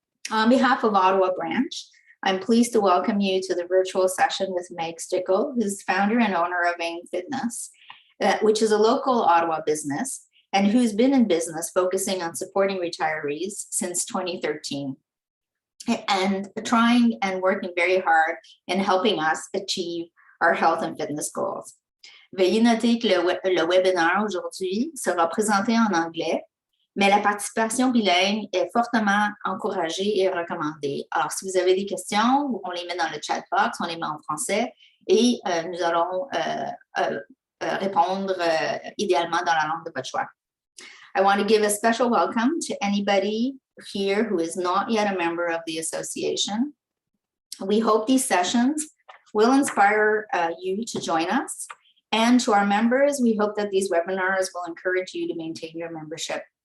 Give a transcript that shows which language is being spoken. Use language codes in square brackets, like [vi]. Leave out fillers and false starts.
[en] On behalf of Ottawa branch, I'm pleased to welcome you to the virtual session with Meg Stickl, who's founder and owner of AIM Fitness, which is a local Ottawa business and who's been in business focusing on supporting retirees since 2013 and trying and working very hard in helping us achieve our health and fitness goals. [fr] Veuillez noter que le webinaire aujourd'hui sera présenté en anglais, mais la participation bilingue est fortement encouragée et recommandée. Alors, si vous avez des questions, on les met dans le chat box, on les met en français et nous allons répondre idéalement dans la langue de votre choix. [en] I want to give a special welcome to anybody here who is not yet a member of the association. We hope these sessions will inspire you to join us. And to our members, we hope that these webinars will encourage you to maintain your membership.